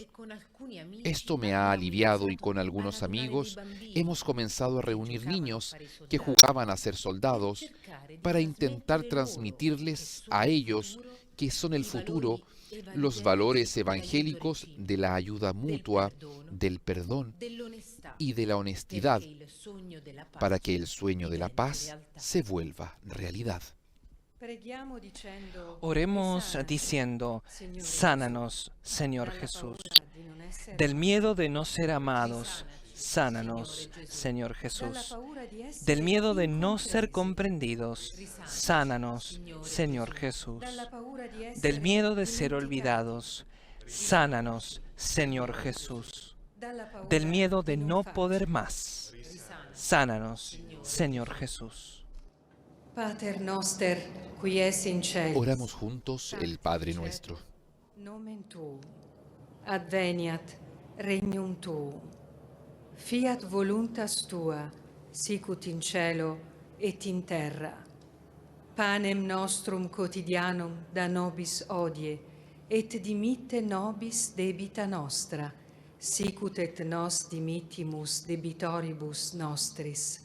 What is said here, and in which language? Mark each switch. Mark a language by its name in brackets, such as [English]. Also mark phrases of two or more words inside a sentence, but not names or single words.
[Spanish] Esto me ha aliviado y con algunos amigos hemos comenzado a reunir niños que jugaban a ser soldados para intentar transmitirles a ellos, que son el futuro, los valores evangélicos de la ayuda mutua, del perdón y de la honestidad, para que el sueño de la paz se vuelva realidad. [Italian] Preghiamo dicendo: [Spanish] Oremos diciendo, sánanos, Señor Jesús. Del miedo de no ser amados, sánanos, Señor Jesús. Del miedo de no ser comprendidos, sánanos, Señor Jesús. Del miedo de ser olvidados, sánanos, Señor Jesús. Del miedo de no poder más, sánanos, Señor Jesús. [Latin] Pater noster, qui es in celis. [Spanish] Oramos juntos el Padre Nuestro. [Latin] Nomen tuum, adveniat regnum tuum, fiat voluntas tua, sicut in cielo et in terra. Panem nostrum quotidianum da nobis hodie, et dimitte nobis debita nostra, sicut et nos dimittimus debitoribus nostris.